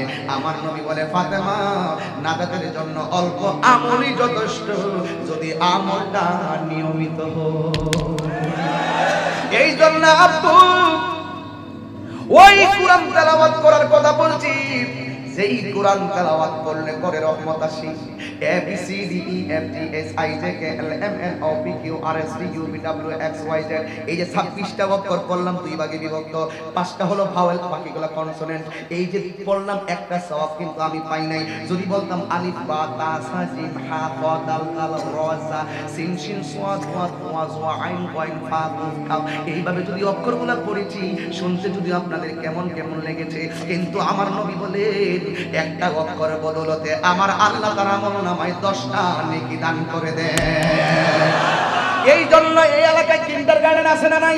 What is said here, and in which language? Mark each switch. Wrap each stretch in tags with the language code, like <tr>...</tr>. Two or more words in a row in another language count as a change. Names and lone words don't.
<bn>আমার নবী বলে ফাতেমা নাজাতের জন্য অল্প আমলই যথেষ্ট যদি আমলটা নিয়মিত হয়। এই জন্য আব্বু ওই কোরআন তেলাওয়াত করার কথা বলছি, যেই কোরআন তেলাওয়াত করলে করে রহমত আসে।</bn> <en>A B C D E F G H I J K L M N O P Q R S T U V W X Y Z</en> <bn>এই যে 26টা অক্ষর পড়লাম দুই ভাগে বিভক্ত, 5টা হলো ভাওয়েল, বাকিগুলো কনসোনেন্ট। এই যে পড়লাম একটা সওয়াব কিন্তু আমি পাই নাই। যদি বলতাম</bn> <ar>ألف باء تاء ثاء جيم حاء تاء دال ذال راء زاي سين شين صاد وا وا ظاء عين غين فاء قاف</ar> <bn>এইভাবে যদি অক্ষরগুলো পড়েছি শুনতে যদি আপনাদের কেমন কেমন লেগেছে, কিন্তু আমার নবী বলেন একটা অক্ষর বদলতে আমার আল্লাহ তাআলা আমলনামায় 10টা নেকি দান করে দেন। এই জন্য এই এলাকায় কিন্ডারগার্টেন আছে না নাই?</bn>